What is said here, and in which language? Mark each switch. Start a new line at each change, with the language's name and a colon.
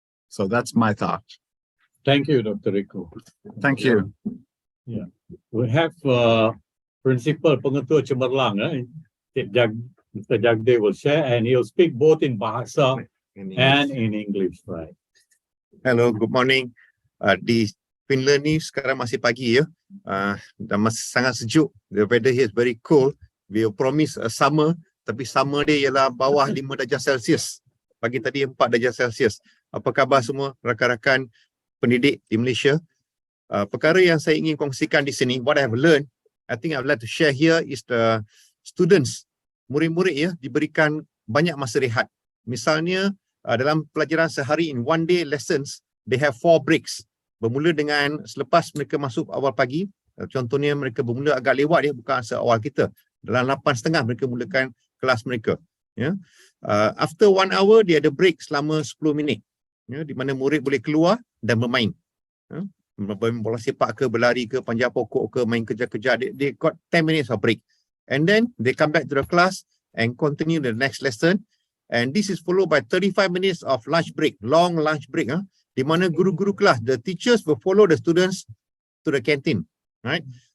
English: So that's my thought. Thank you, Dr. Riku. Thank you. Yeah, we have Principal Pengetua Cemerlang, Mr. Jagde will share, and he'll speak both in Bahasa and in English, right? Hello, good morning.
Malay: Di Finland ni sekarang masih pagi ya, dan masih sangat sejuk.
English: The weather here is very cold. We promise a summer,
Malay: tapi summer dia ialah bawah 5 darjah Celsius. Pagi tadi 4 darjah Celsius. Apa khabar semua rakan-rakan pendidik di Malaysia? Perkara yang saya ingin kongsikan di sini,
English: what I have learned, I think I would like to share here is the students,
Malay: murid-murid ya, diberikan banyak masa rehat. Misalnya dalam pelajaran sehari
English: in one day lessons, they have 4 breaks.
Malay: Bermula dengan selepas mereka masuk awal pagi, contohnya mereka bermula agak lewat ya, bukan seawal kita. Dalam 8.30 mereka mulakan kelas mereka. Ya.
English: After 1 hour,
Malay: dia ada break selama 10 minit. Ya, di mana murid boleh keluar dan bermain. Ya. Bermain bola sepak ke, berlari ke, panjat pokok ke, main kejar-kejar.
English: They got 10 minutes of break. And then they come back to the class and continue the next lesson. And this is followed by 35 minutes of lunch break, long lunch break.
Malay: Di mana guru-guru kelas,
English: the teachers will follow the students to the canteen. Right?